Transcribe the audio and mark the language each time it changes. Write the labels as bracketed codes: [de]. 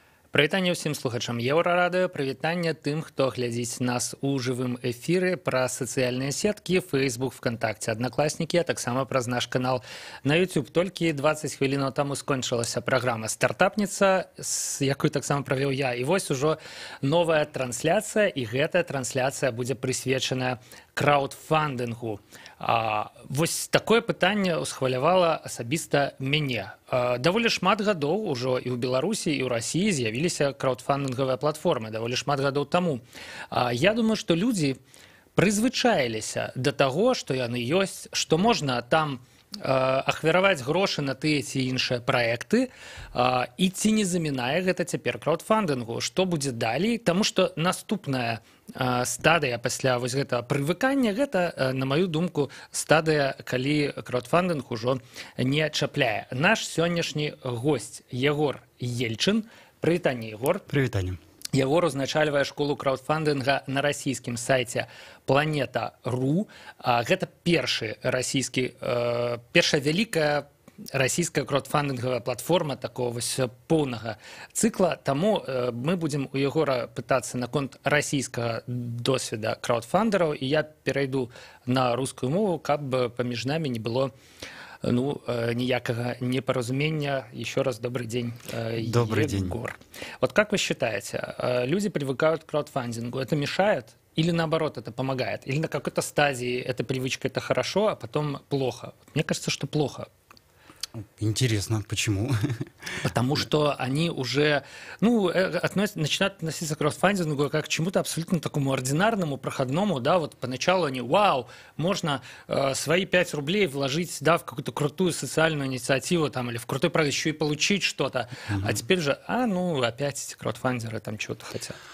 [be] Прывітанне ўсім слухачам Еўрарадыё, прывітанне тым, хто глядзіць нас у жывым эфіры праз сацыяльныя сеткі, Facebook, ВКонтакце, Аднакласнікі, а таксама праз наш канал на YouTube. Толькі 20 хвілінаў таму скончылася праграма «Стартапніца», якую таксама правёў я. І вось ужо новая трансляцыя, і гэтая трансляцыя будзе прысвечаная краўдфандынгу. Вось такое пытанне ўсхвалявала асабіста мяне. Даволі шмат гадоў ужо і ў Беларусі, і ў Расіі з'явіліся краўдфандынгавыя платформы, даволі шмат гадоў таму. Я думаю, што людзі прызвычаіліся да таго, што яны ёсць, што можна там ахвяраваць грошы на тыя ці іншыя праекты, і ці не замінае гэта цяпер краўдфандынгу, што будзе далей, таму што наступная стадыя пасля вось гэтага прывыкання, гэта, на маю думку, стадыя, калі краўдфандынг ужо не чапляе. Наш сённяшні госць Егор Ельчын. Прывітанне, Егор. Прывітанне. Егор узначальвае школу краўдфандынга на расійскім сайце Planeta.ru. Гэта першая вялікая расійская краўдфандынгавая платформа такого вось поўнага цыкла. Таму мы будзем у Егора пытацца наконт расійскага досведа краўдфандераў, і я перайду на рускую мову, каб паміж намі не было [ru] никакого непоразумения. Еще раз добрый день, добрый Егор. День. Вот как вы считаете, люди привыкают к краудфандингу, это мешает или наоборот это помогает? Или на какой-то стадии эта привычка это хорошо, а потом плохо? Мне кажется, что плохо. Интересно, почему? Потому что они уже начинают относиться к краудфандингу как к чему-то абсолютно такому ординарному, проходному, да, вот поначалу они, вау, можно свои 5 рублей вложить, да, в какую-то крутую социальную инициативу там, или в крутой проект, еще и получить что-то, а теперь же, опять эти краудфандеры там чего-то хотят.